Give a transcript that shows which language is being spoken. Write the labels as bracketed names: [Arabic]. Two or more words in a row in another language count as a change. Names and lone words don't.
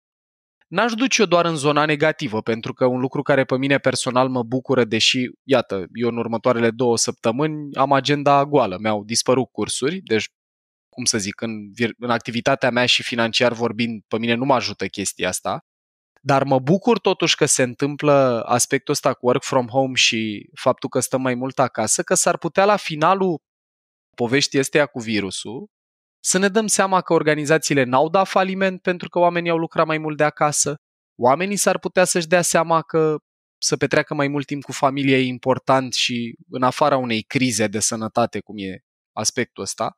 [Romanian] N-aș duce-o doar în zona negativă, pentru că un lucru care pe mine personal mă bucură, deși, iată, eu în următoarele 2 săptămâni am agenda goală, mi-au dispărut cursuri, deci, cum să zic, în activitatea mea și financiar vorbind, pe mine nu mă ajută chestia asta, dar mă bucur totuși că se întâmplă aspectul ăsta cu [English] work from home [Romanian] și faptul că stăm mai mult acasă, că s-ar putea la finalul poveștii astea cu virusul să ne dăm seama că organizațiile n-au dat faliment pentru că oamenii au lucrat mai mult de acasă. Oamenii s-ar putea să-și dea seama că să petreacă mai mult timp cu familie e important și în afara unei crize de sănătate, cum e aspectul ăsta.